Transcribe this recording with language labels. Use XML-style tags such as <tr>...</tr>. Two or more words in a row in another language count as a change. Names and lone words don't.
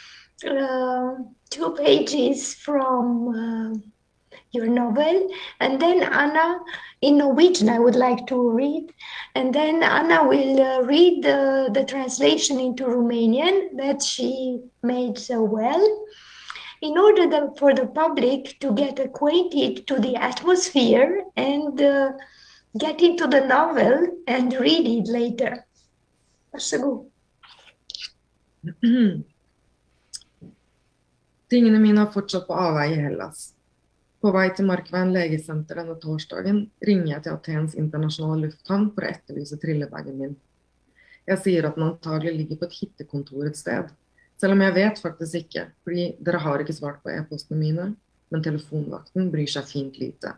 <en>2 pages from your novel, and then Anna, in Norwegian, I would like to read, and then Anna will read the translation into Romanian that she made so well, in order for the public to get acquainted to the atmosphere and get into the novel and read it later.</en> <no>Varsågod. Tingene mine har fortsatt på avveie i Hellas. På vei til Markveien legesenter denne torsdagen ringer jeg til Athens internasjonale lufthavn for å etterlyse trillebagen min. Jeg sier at den antagelig ligger på et hittekontor et sted, selv om jeg vet faktisk ikke, fordi dere har ikke svart på e-postene mine, men telefonvakten bryr seg fint lite.</no>